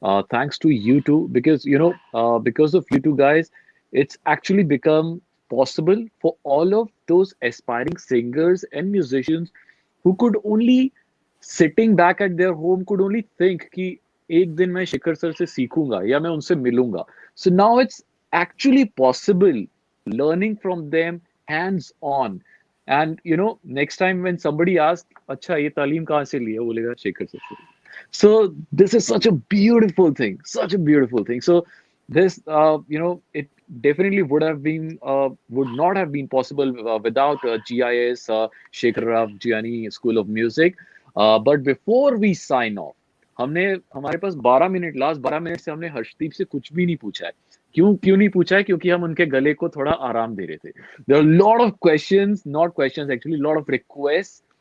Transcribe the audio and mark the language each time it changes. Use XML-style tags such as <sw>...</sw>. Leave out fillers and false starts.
<en>Thanks to you two, because because of you two guys, it's actually become possible for all of those aspiring singers and musicians who could only sitting back at their home could only think</en> <hi>कि एक दिन मैं Shekhar sir से सीखूंगा या मैं उनसे मिलूंगा.</hi> <en>So now it's actually possible learning from them hands on. And next time when somebody asks,</en> <hi>अच्छा ये तालीम कहाँ से ली है, बोलेगा शेखर सर से.</hi> <en>So this is such a beautiful thing, such a beautiful thing. So this, it definitely would not have been possible without GIS, Shekhar Rav Giani School of Music. But before we sign off,</en> <hi>हमने हमारे पास 12 minute last 12 minute से हमने हर्षदीप से कुछ भी नहीं पूछा है. क्यों नहीं पूछा है? क्योंकि हम उनके गले को थोड़ा आराम दे रहे थे.</hi> <en>There are a lot of questions, not questions actually, a lot of requests.</en>